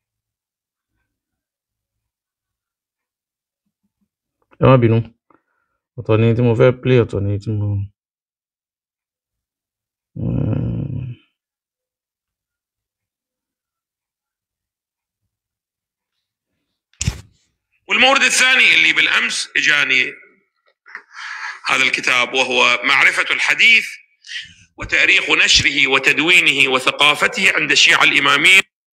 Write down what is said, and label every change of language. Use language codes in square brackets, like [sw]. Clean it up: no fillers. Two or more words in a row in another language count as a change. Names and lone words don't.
[yo] ẹ má bínú ọ̀tọ̀ ni tí mo fẹ́ play ọ̀tọ̀ ni tí mo [ar] والمورد الثاني اللي بالأمس إجاني هذا الكتاب وهو معرفة الحديث وتاريخ نشره وتدوينه وثقافته عند الشيعة الإمامية.